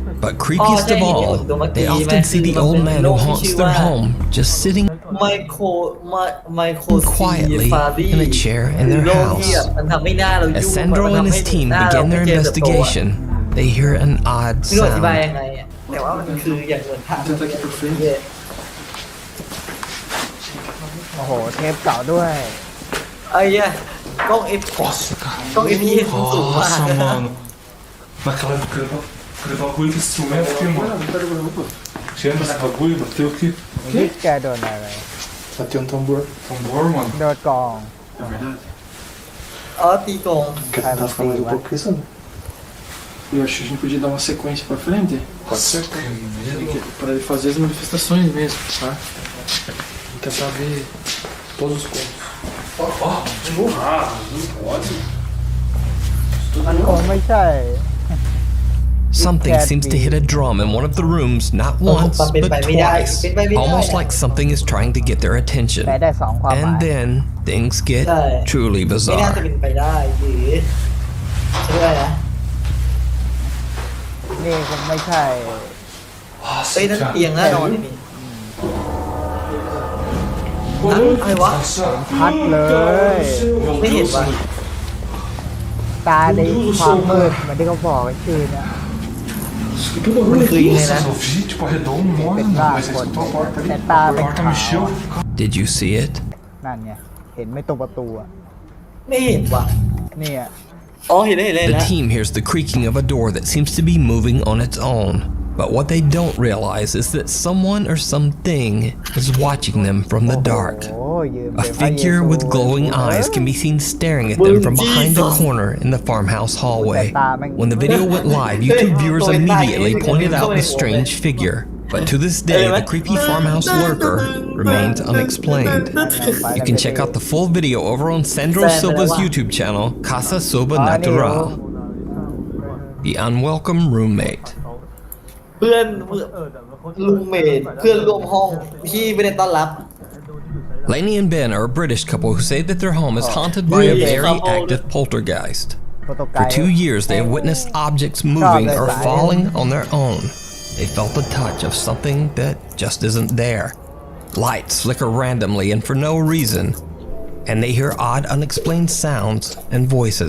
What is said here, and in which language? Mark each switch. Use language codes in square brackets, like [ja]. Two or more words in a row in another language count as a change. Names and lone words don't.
[en] But creepiest of all, they often see the old man who haunts their home just sitting quietly in a chair in their house. As Sandro and his team begin their investigation, they hear an odd sound. [th] โอ้โหเทปเก่าด้วย ไอ้เนี่ยกล้อง F กล้อง FPS สูงมาก [pt] Naquela época eu bagulho que instrumento aqui, mano. Chama esse bagulho, bateu aqui. [th] นี่แกโดนอะไร [pt] Bateu um tambor. Tambor, mano? [th] โดนกอง [pt] É verdade. [th] อ๋อตีกลอง [pt] Quer tentar ficar mais um pouco isso? Eu acho que a gente podia dar uma sequência pra frente. Pode ser. Pra ele fazer as manifestações mesmo, tá? Tentar ver todos os pontos. Ó, de novo. Ah, não pode. [th] มันคงไม่ใช่ [en] Something seems to hit a drum in one of the rooms not once but twice, almost like something is trying to get their attention. And then things get truly [th] ไม่น่า [en] bizarre. [th] จะเป็นไปได้หรือใช่ไหมนะ นี่คงไม่ใช่ เฮ้ยนั่นเตียงแน่นอนนี่อะไรวะ พัดเลย ไม่เห็นว่ะ ตาในความมืดเหมือนที่เขาบอกไอ้ชื่อเนี่ย มันคือยังไงนะ [pt] Tipo redondo, mano. Mas você escutou a porta ali? A porta mexeu. [en] Did you see it? [th] นั่นไงเห็นไม่ตรงประตูอ่ะ ไม่เห็นว่ะ เนี่ย อ๋อเห็นได้เลย [en] The [th] นะ [en] team hears the creaking of a door that seems to be moving on its own. But what they don't realize is that someone or something is watching them from the dark. A figure with glowing eyes can be seen staring at them from behind a corner in the farmhouse hallway. When the video went live, YouTube viewers immediately pointed out the strange figure. But to this day, the creepy farmhouse lurker remains unexplained. You can check out the full video over on Sandro Silva's YouTube channel, Casa Soba Natural. The Unwelcome Roommate. [th] เพื่อนรูมเมทเพื่อนร่วมห้องที่ไม่ได้ต้อนรับ [en] Lainey and Ben are a British couple who say that their home is haunted by a very active poltergeist. For 2 years, they have witnessed objects moving or falling on their own. They felt the touch of something that just isn't there. Lights flicker randomly and for no reason, and they hear odd, unexplained sounds and voices.